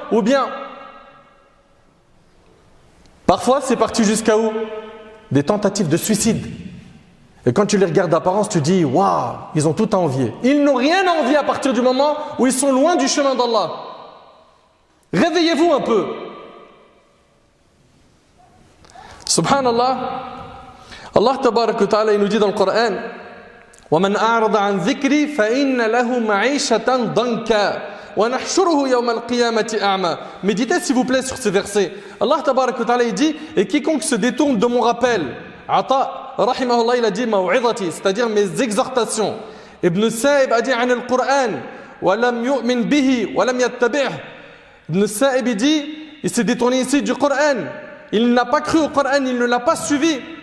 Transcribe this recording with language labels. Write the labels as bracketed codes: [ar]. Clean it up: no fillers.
[fr] Ou bien, parfois c'est parti jusqu'à où? Des tentatives de suicide. Et quand tu les regardes d'apparence, tu dis, waouh, ils ont tout à envier. Ils n'ont rien à envier à partir du moment où ils sont loin du chemin d'Allah. Réveillez-vous un peu. [ar] Subhanallah, Allah tabarak wa ta'ala, [fr] il nous dit dans le Coran, [ar] وَمَنْ أَعْرَضَ عَنْ ذِكْرِي فَإِنَّ لَهُ مَعِيشَةً ضَنْكًا وَنَحْشُرُهُ يَوْمَ الْقِيَامَةِ أَعْمَى. [fr] Méditez s'il vous plaît sur ces versets. Allah tabarak wa ta'ala, il dit, et quiconque se détourne de mon rappel, Ata, rahimahullah, il a dit ma'u'idhati, c'est-à-dire mes exhortations. [ar] Ibn Sa'ib [fr] a dit [ar] an al-Qur'an wa lam yu'min bihi wa lam yattabi'. [fr] Ibn Sa'ib dit, il s'est détourné ici du Coran. Il n'a pas cru au Coran, il ne l'a pas suivi.